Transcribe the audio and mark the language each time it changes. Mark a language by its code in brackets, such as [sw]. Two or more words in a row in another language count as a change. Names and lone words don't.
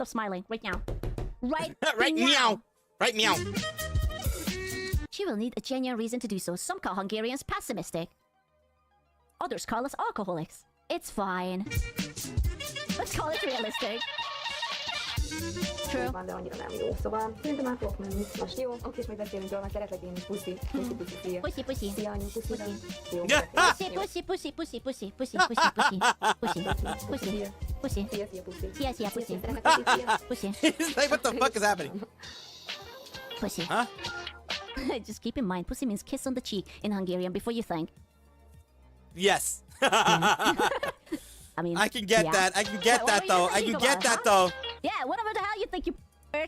[en] Stop smiling right now. Right, Right meow. Right meow. She will need a genuine reason to do so. Some call Hungarians pessimistic. Others call us alcoholics. It's fine. Let's call it realistic. True. [hu] De annyira nem jó. Szóval szerintem át fogok menni. Most jó, oké, és majd beszélünk róla, szeretlek én is. Puszi. Puszi, puszi, szia. Puszi, puszi. Szia, anyu, puszi. Jó. Puszi, puszi, puszi, puszi, puszi, puszi, puszi, puszi, puszi, puszi. Szia, szia, puszi. Szia, szia, puszi. Puszi. [en] He's like, what the fuck is happening? Pussy. Huh? Just keep in mind, pussy means kiss on the cheek in Hungarian before you think. Yes. I mean, I can get yeah. that. I can get What that were you though. I thinking can get about, that huh? though. Yeah, whatever the hell you think, you bitch.